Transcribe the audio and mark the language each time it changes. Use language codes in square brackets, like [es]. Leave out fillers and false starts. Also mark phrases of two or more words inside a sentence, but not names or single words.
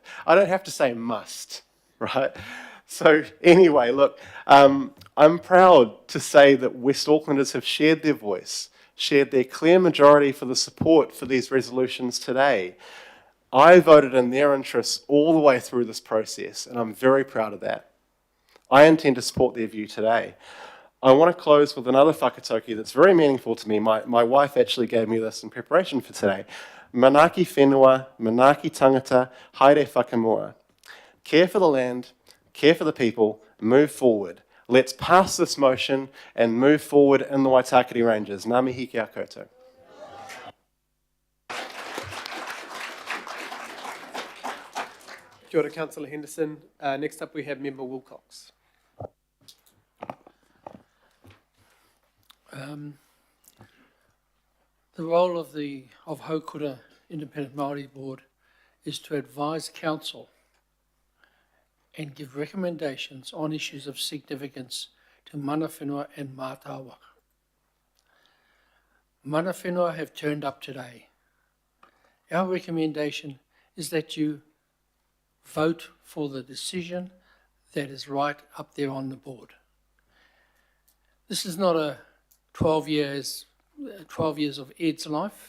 [en] I don't have to say must, right? So anyway, look, I'm proud to say that West Aucklanders have shared their voice, shared their clear majority for the support for these resolutions today. I voted in their interests all the way through this process, and I'm very proud of that. I intend to support their view today. I want to close with another whakatauki that's very meaningful to me. My wife actually gave me this in preparation for today. [mi] Manaki whenua, manaki tangata, haere whakamua. [en] Care for the land, care for the people, move forward. Let's pass this motion and move forward in the Waitakere Ranges. [mi] Ngā mihi ki a koutou. Kia ora, [en] Councillor Henderson. Next up we have Member Wilcox. The role of Haukura Independent Māori Board is to advise Council and give recommendations on issues of significance to [mi] mana whenua [en] and mātāwaka. [mi] Mana whenua [en] have turned up today. Our recommendation is that you vote for the decision that is right up there on the board. This is not a 12 years of Ed's life.